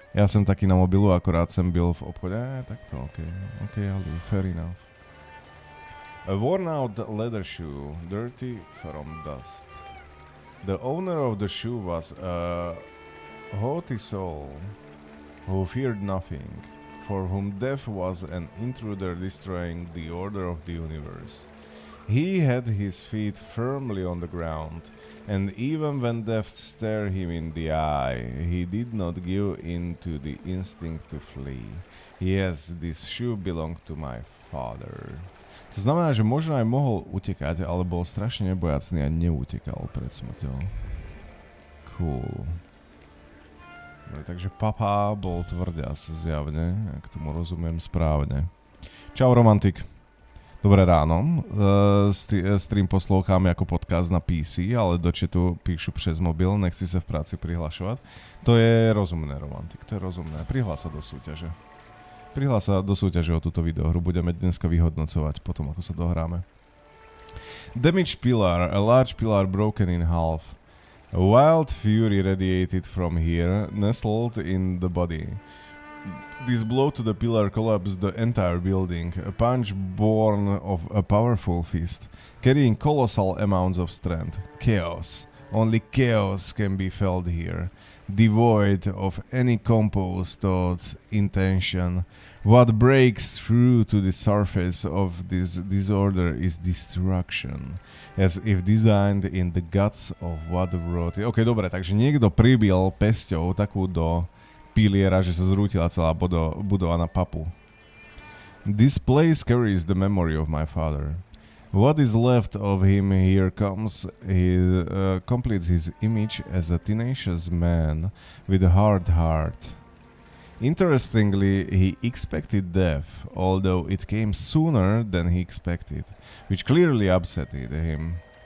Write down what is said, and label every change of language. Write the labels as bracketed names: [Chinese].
[Slovak] Ja som taký na mobilu, akorát som byl v obchode. Takto, okay, ale [English] fair enough. A worn out leather shoe, dirty from dust. The owner of the shoe was haughty soul, who feared nothing, for whom death was an intruder destroying the order of the universe. He had his feet firmly on the ground, and even when death stared him in the eye, he did not give in to the instinct to flee. Yes, this shoe belonged to my father. [Slovak] To znamená, že možno aj mohol utekať, ale bol strašne nebojacný a neutekal pred smrťou. Cool. Takže papa bol tvrďas zjavne, ak tomu rozumiem správne. Čau romantik. Dobré ráno. Stream poslouchám ako podcast na PC, ale do chatu píšu přes mobil, nechci sa v práci prihlašovať. To je rozumné, romantik, to je rozumné. Prihlás sa do súťaže. Prihlás sa do súťaže o túto videohru, budeme dneska vyhodnocovať potom, ako sa dohráme. [English] Damaged pillar, a large pillar broken in half. A wild fury radiated from here, nestled in the body. This blow to the pillar collapsed the entire building, a punch born of a powerful fist, carrying colossal amounts of strength. Chaos. Only chaos can be felt here, devoid of any composed thoughts, intention. What breaks through to the surface of this disorder is destruction, as if designed in the guts of what wrote it. [Slovak] Ok, dobre, takže niekto pribil pesťou takú do piliera, že sa zrútila celá budova na papu. [English] This place carries the memory of my father. What is left of him here comes, he completes his image as a tenacious man with a hard heart. Interestingly, he expected death, although it came sooner than he expected, which clearly upset him.